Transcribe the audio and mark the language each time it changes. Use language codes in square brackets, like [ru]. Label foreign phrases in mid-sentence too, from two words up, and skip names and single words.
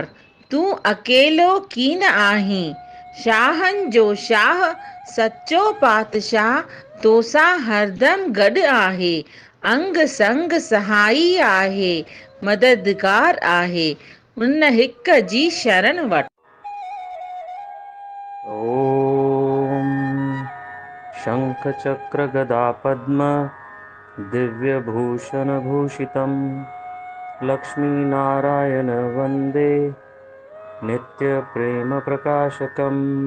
[sd] तूं अकेलो कीन आहीं शाहनि जो शाह सचो पातशाह तोसां हरदम गॾु आहे अंग संग सहाई आहे मददगार आहे उन हिक जी शरण वठ। [sa] ॐ शङ्खचक्रगदापद्म दिव्यभूषणभूषितं लक्ष्मीनारायण वन्दे नित्यप्रेमप्रकाशकम्।